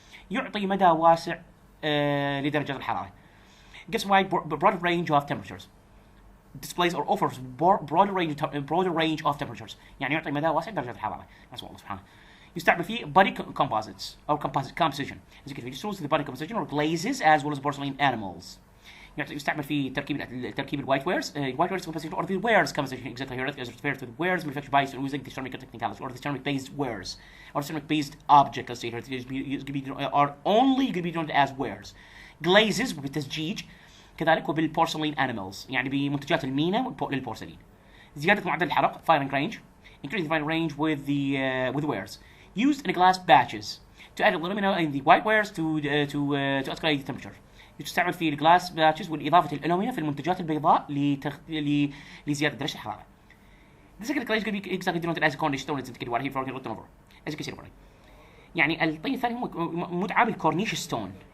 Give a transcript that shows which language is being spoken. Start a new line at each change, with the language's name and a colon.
Arabic: يعطي مدى واسع لدرجة الحرارة.
English: Gives wide broad range of temperatures. Displays or offers broader range of temperatures.
Arabic: يعني يعطي مدى واسع درجة الحرارة. نسأل الله سبحانه. يستعمل فيه
English: body composites or composition. As you can see, it shows the body composition or glazes as well as porcelain animals.
Arabic: يستعمل في تركيب الوايت ويرز
English: composition or the wares composition exactly here as referred to the wares manufactured by using the ceramic technicalities or the ceramic based wares or ceramic based object as stated are only going to be known as wares.
Arabic: Glazes بالتزجيج كذلك وبالبورسلين animals يعني بمنتجات المينا للبورسلين. زيادة معدل الحرق
English: firing range, increasing the firing range with the wares used in glass batches to add aluminum in the white wares to escalate the temperature.
Arabic: يستعمل في الجلاس باتشز والإضافة الألومنيوم في المنتجات البيضاء لزيادة درجة الحرارة.
English: This is going to be exactly denoted as a cornish stone. It's indicated what he written over. As you can see over.
Arabic: يعني الطين الثاني مدعى بالكورنيش ستون.